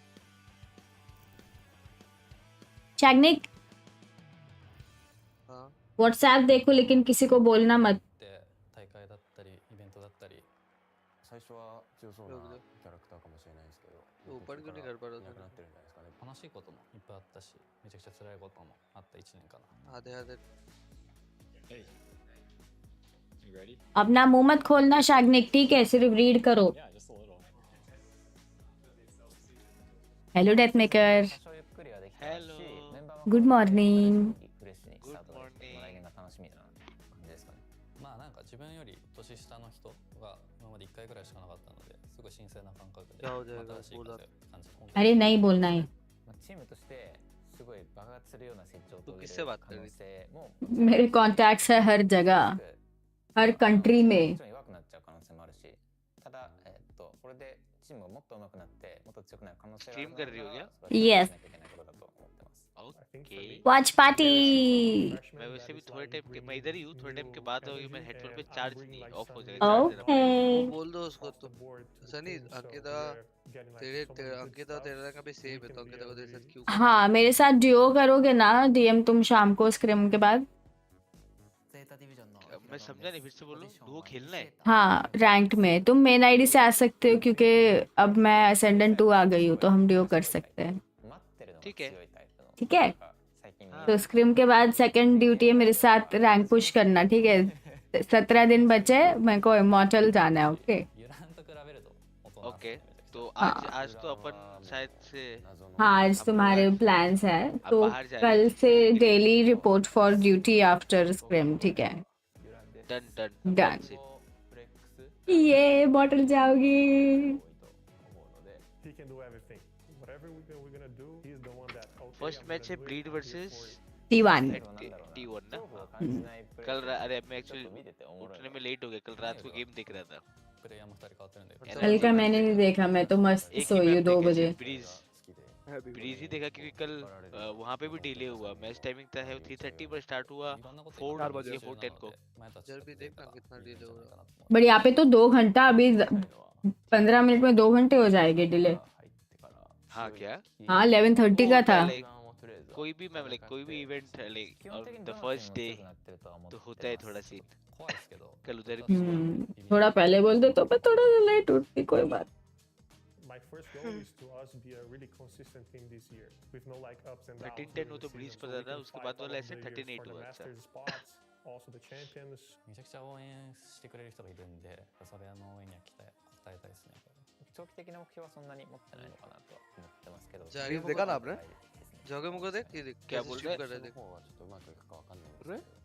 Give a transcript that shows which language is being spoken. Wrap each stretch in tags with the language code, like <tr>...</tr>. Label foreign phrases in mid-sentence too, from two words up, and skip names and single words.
<hi>शाकनिक, व्हाट्सएप देखो लेकिन किसी को बोलना मत.</hi> <ja>大会だったりイベントだったり最初は強そうなキャラクターかもしれないですけど、</ja> <hi>ऊपर क्यों नहीं कर पा रहा</hi> <ja>いなくなってるんじゃないですかね。楽しいこともいっぱいあったしめちゃくちゃ辛いこともあった1年かな。</ja> <hi>आधे आधे</hi> <en>Hey, you ready?</en> <hi>अपना मुंह मत खोलना शाग्निक, ठीक है? सिर्फ रीड करो.</hi> <en>Yeah, just a little. Hello Death Maker.</en> <ja>多少ゆっくりはできたし、メンバーは</ja> <en>Good morning.</en> <ja>フレッシュにスタートできて、来年が楽しみな感じですかね。まあなんか自分より年下の人が今まで1回ぐらいしかなかったのですごい新鮮な感覚で新しい風を感じて本当に</ja> <hi>अरे नहीं बोलना है.</hi> <ja>チームとしてすごい爆発するような成長を遂げる</ja> <hi>किससे बात</hi> <ja>可</ja> <hi>कर</hi> <ja>能</ja> <hi>रही</hi> <ja>性も</ja> <hi>मेरे कॉन्टैक्ट्स है हर जगह, हर कंट्री</hi> <ja>も</ja> <hi>में.</hi> <ja>ちろん弱くなっちゃう可能性もあるし、ただこれでチームがもっと上手くなってもっと強くなる可能性がある</ja> <hi>स्ट्रीम कर रही हो क्या?</hi> <en>Yes.</en> <ja>なきゃいけないことだと思ってます。</ja> <hi>ओके</hi> <en>Watch party.</en> <hi>मैं वैसे भी थोड़े टाइम के मैं इधर ही हूँ थोड़े टाइम के बाद होगी मैं हेडफोन पे चार्ज नहीं ऑफ हो जाएगा</hi> <en>Okay.</en> <hi>बोल दो उसको तो सनी अंकिता अंकिता तेरा का भी सेम है तो अंकिता को तेरे साथ क्यों हाँ, मेरे साथ ड्यूओ करोगे ना डीएम तुम शाम को स्क्रिम के बाद. मैं समझा नहीं फिर से बोलो डुओ खेलना है हाँ, रैंक्ड में तुम</hi> <en>main ID</en> <hi>से आ सकते हो क्योंकि अब मैं असेंडेंट 2 आ गई हूँ तो हम ड्यूओ कर सकते हैं. ठीक है ठीक है? तो स्क्रिम के बाद</hi> <en>second duty</en> <hi>है मेरे साथ</hi> <en>rank push</en> <hi>करना, ठीक है? 17 दिन बचे, मेरे को इमॉर्टल जाना है. ओके?</hi> <ja>ユランと比べると</ja> <hi>ओके तो हाँ. आज आज तो अपन शायद से हाँ, आज तुम्हारे प्लान्स हैं अब तो बाहर जा रहे कल से</hi> <en>daily report for duty after scrim,</en> <hi>ठीक है?</hi> <en>Done done</en> <hi>डन. ये बॉटल जाओगी.</hi> <en>He can do everything. Whatever we're gonna do, he's the one that. Okay,</en> <hi>फर्स्ट</hi> <en>I'm</en> <hi>मैच</hi> <en>gonna</en> <hi>है</hi> <en>do it. Breed versus T1.</en> <hi>T1 ना कल अरे मैं एक्चुअली उठने में लेट हो गया कल रात को गेम देख रहा था</hi> <ja>プレイヤーも2人変わってるんで</ja> <hi>कल का मैंने नहीं देखा, मैं तो मस्त एक ही सोई हूँ मैप 2 देखा बजे. सिर्फ ब्रीज ही देखा क्योंकि कल वहाँ पे भी डिले हुआ</hi> <en>match timing</en> <hi>था है 3:30 पर स्टार्ट हुआ 4 बजे 4:10 को जब भी देखना कितना डिले हो रहा बट यहाँ पे तो 2 घंटा, अभी 15 मिनट में 2 घंटे हो जाएंगे डिले. हाँ क्या हाँ, 11:30 का था. कोई भी मैं लाइक कोई भी इवेंट</hi> <en>like the first day</en> <hi>तो होता है थोड़ा सीन कल उधर थोड़ा पहले बोल दे तो मैं थोड़ा लेट उठती, कोई बात.</hi> <en>My first goal is to us be a really consistent team this year, with no like ups and downs.</en> <hi>13-10 वो तो ब्रीज पर था उसके बाद वाला ऐसे 38</hi> <en>for the</en> <hi>हुआ अच्छा</hi> <en>Masters spots, also the champions.</en> <ja>めちゃくちゃ応援してくれる人がいるんでそれの応援には応えたいですね。長期的な目標はそんなに持ってないのかなとは思ってますけど。</ja> <hi>जागे देखा ना आपने? जागे मुझे देख ये देख क्या बोल रहा है</hi> <ja>その方はちょっとうまくいくかわかんないんですけど。</ja>